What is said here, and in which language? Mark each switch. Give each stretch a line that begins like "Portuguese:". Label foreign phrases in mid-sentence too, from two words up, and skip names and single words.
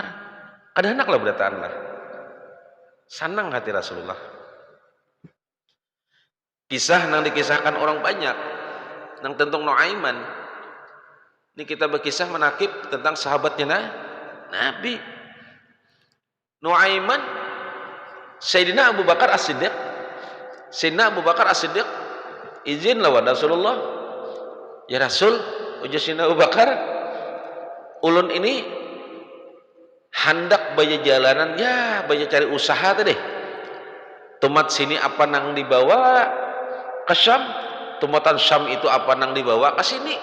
Banjar: Ada anak lah berataan lah. Senang hati Rasulullah. Kisah nang dikisahkan orang banyak nang tentang Nuaiman. Ini kita berkisah menakib tentang sahabatnya Nabi. Nuaiman, Sayyidina Abu Bakar As-Siddiq. Sayyidina Abu Bakar As-Siddiq izin lawan Rasulullah. Ya Rasul, ujar Sayyidina Abu Bakar, ulun ini hendak baya jalanan, ya baya cari usaha tadi. Tumat sini apa nang dibawa ke Syam, tumatan Syam itu apa nang dibawa ke sini.